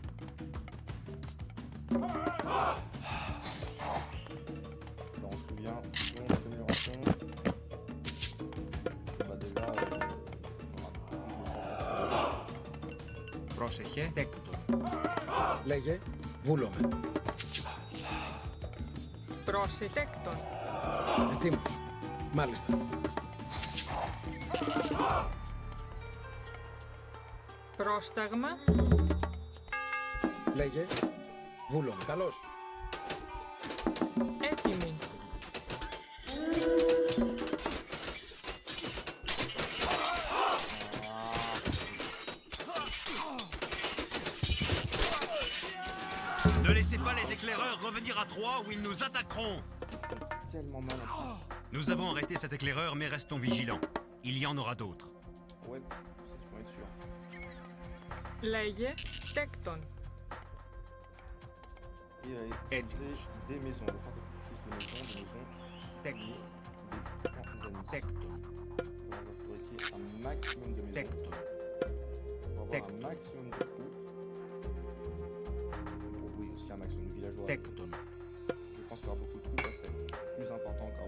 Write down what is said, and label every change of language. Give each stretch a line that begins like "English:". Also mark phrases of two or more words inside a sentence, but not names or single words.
French: On se souvient, donc amélioration. Bah déjà, on aura plus de chance.
Greek: Πρόσεχε. Τέκτον. Λέγε. Βούλομαι. Πρόσιτεκτον. Ετοίμος. Μάλιστα. Πρόσταγμα. Λέγε. Βούλομαι. Καλώς. Έτοιμη.
French: Ne laissez pas les éclaireurs revenir à Troie où ils nous attaqueront. Tellement mal en Nous avons arrêté cet éclaireur, mais restons vigilants. Il y en aura d'autres. plus. Ouais, ça je pourrais être sûr.
Greek: Λέγε. Τέκτον.
French: Et
Greek: Έτοιμος.
French: des maisons. Il va falloir que je fasse des maisons.
Greek: Τέκτον.
French: Des artisanes.
Greek: Τέκτον.
French: On va fabriquer un maximum de maisons.
Greek: Τέκτον.
French: On va avoir un
Greek: Tecton.
French: maximum de troupes. villageois.
Greek: Tecton.
French: Je pense qu'il y aura beaucoup de troupes, là, c'est plus important encore.